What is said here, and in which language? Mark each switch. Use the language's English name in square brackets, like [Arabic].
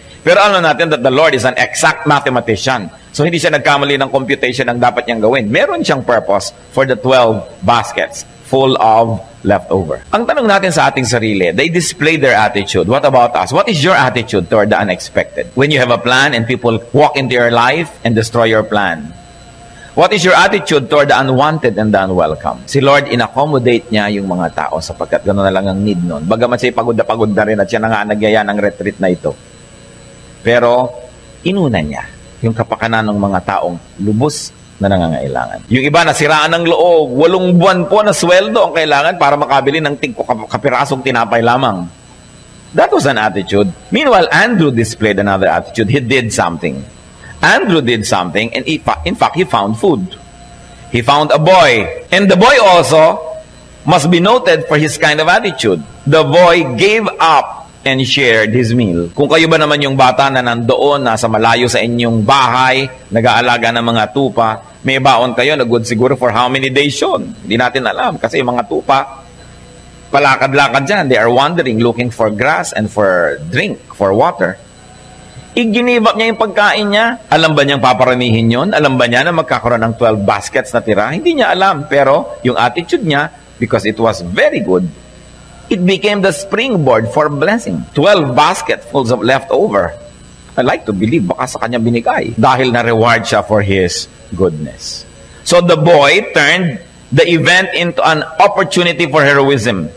[Filipino] Pero alam natin [English] that the Lord is an exact mathematician. [Filipino] So hindi siya nagkamali ng computation ng dapat niyang gawin. Meron siyang [English] purpose for the 12 baskets full of leftover. [Filipino] Ang tanong natin sa ating sarili, [English] they display their attitude. What about us? What is your attitude toward the unexpected? When you have a plan and people walk into your life and destroy your plan. What is your attitude toward the unwanted and the unwelcome? [Filipino] Si Lord, in-accommodate niya yung mga tao sapagkat gano'n na lang ang need nun. Bagamat siya pagod na rin at siya na nga nagyaya ng retreat na ito. Pero, inuna niya yung kapakanan ng mga taong lubos na nangangailangan. Yung iba, nasiraan ng loob. 8 buwan po na sweldo ang kailangan para makabili ng kapirasong tinapay lamang. [English] That was an attitude. Meanwhile, Andrew displayed another attitude. He did something. Andrew did something, and in fact, he found food. He found a boy. And the boy also must be noted for his kind of attitude. The boy gave up and shared his meal. [Filipino] Kung kayo ba naman yung bata na nandoon, nasa malayo sa inyong bahay, nag-aalaga ng mga tupa, may baon kayo na [English] good [Filipino] siguro [English] for how many days [Filipino] yun? Hindi natin alam. Kasi yung mga tupa, palakad-lakad dyan. [English] They are wandering, looking for grass and for drink, for water. [Filipino] Iginibak niya yung pagkain niya. Alam ba niyang paparamihin yun? Alam ba niya na magkakaroon ng 12 baskets na tira? Hindi niya alam. Pero yung [English] attitude niya, because it was very good, it became the springboard for blessing. 12 basketfuls of leftover. I like to believe [Filipino] baka sa kanya binigay dahil na-reward siya [English] for his goodness. So the boy turned the event into an opportunity for heroism.